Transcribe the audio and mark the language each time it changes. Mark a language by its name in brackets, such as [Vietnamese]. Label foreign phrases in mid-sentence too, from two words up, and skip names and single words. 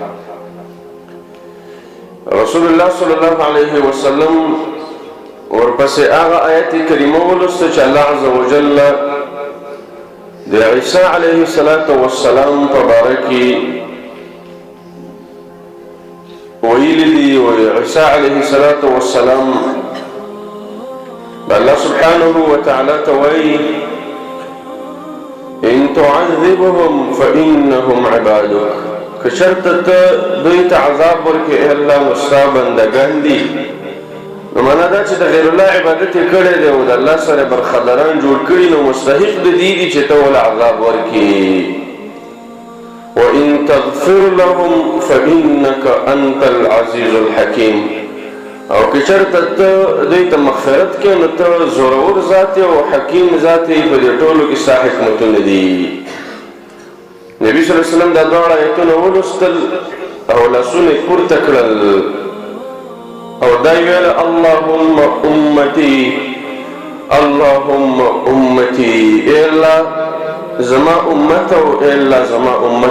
[Pashto] رسول الله [Arabic] صلی الله علیه وسلم [Pashto] ورپسې هغه آیت کریمه ولوسته چې الله [Arabic] عز وجل [Pashto] د عیسی [Arabic] علیه السلام [Pashto] په باره کې ویلي دي. [Arabic] عیسی علیه السلام الله سبحانه وتعالی [Pashto] ته وایي [Arabic] ان تعذبهم فإنهم عبادك، [Pashto] که چېرته ته دوی ته عذاب ورکړې ای الله نو ستا بندګان دي. نو معنا دا چې د غیر الله عبادت یې کړی دی او د الله سره برخداران جوړ کړي، نو مستحق د دې دي چې ته ول عذاب ورکړي. [Arabic] وان تغفر لهم فإنك أنت العزيز الحكيم، [Pashto] او که چېرته ته دوی ته مغفرت کې نو ته زورور ذات او حکیم ذات یې، په دې ټولو کې ستا حکمتونه دي. نبي [Arabic] صلی الله علیه وسلم [Pashto] دا دواړه آیتونه ولوستل او لاسونه یې پورته کړل او دا یې ویل [Arabic] اللهم امتي اللهم امتي، [Pashto] ای الله زما امت او ای الله زما امت.